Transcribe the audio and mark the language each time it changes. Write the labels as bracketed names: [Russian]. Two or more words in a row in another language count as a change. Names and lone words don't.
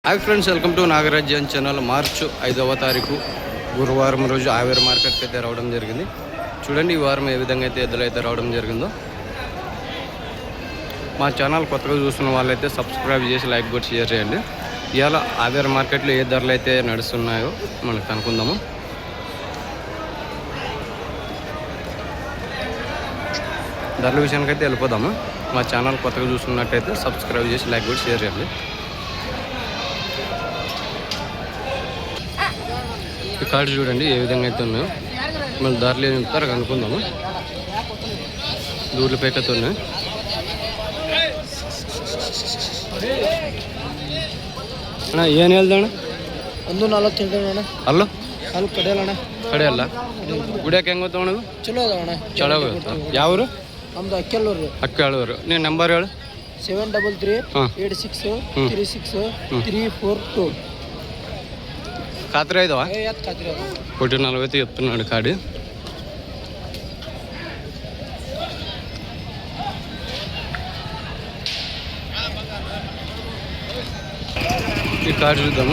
[English] Hi friends welcome to Nagaraj channel [Telugu] मार्च 5వ తారీఖు గురువారం రోజు ఆవేర్ మార్కెట్ కి రావడం జరిగింది. చూడండి ఈ వారం ఏ విధంగా అయితే ఎద్దులు అయితే రావడం జరిగిందో. మా ఛానల్ కొత్తగా చూస్తున్న వాళ్ళైతే సబ్స్క్రైబ్ చేసి లైక్ కొట్టి షేర్ చేయండి. ఇయాల ఆవేర్ మార్కెట్ లో ఏ ధరలు అయితే నడుస్తున్నాయో మనం కనుక్కుందాము. ధరల విషయానికి అయితే వెళ్ళిపోదాము. మా ఛానల్ కొత్తగా చూస్తున్నట్టయితే సబ్స్క్రైబ్ చేసి లైక్ కొట్టి షేర్ చేయండి. ఈ కార్డు చూడండి ఏ విధంగా అయితే ఉన్నాయో. మళ్ళీ ధరలు ఏమి చెప్తారో కనుక్కుందాము. దూర్లు పేకతో ఉన్నాయి. [Kannada] ಅಣ್ಣ ಏನು ಹೇಳ್ದಣ್ಣ? 140 ಅಲ್ಲ ಅಲ್ಲಿ ಕಡೆಯಲ್ಲ ಕಡೆಯಲ್ಲ ಗುಡಿಯಾಕೆ ಹೆಂಗೆ ಗೊತ್ತವಣ? ಚಲೋ ಅದ ಚಲೋ ಯಾವರು? ನಮ್ದು ಅಕ್ಕೆಲ್ಲೂರು. ಅಕ್ಕೇಳೂರು. ನೀನು ನಂಬರ್ ಹೇಳು. 733-86-36-342. [Telugu] ఖాతరు ఐదవా? 140 చెప్తున్నాడు కాడి. ఈ కార్డు చూద్దాము.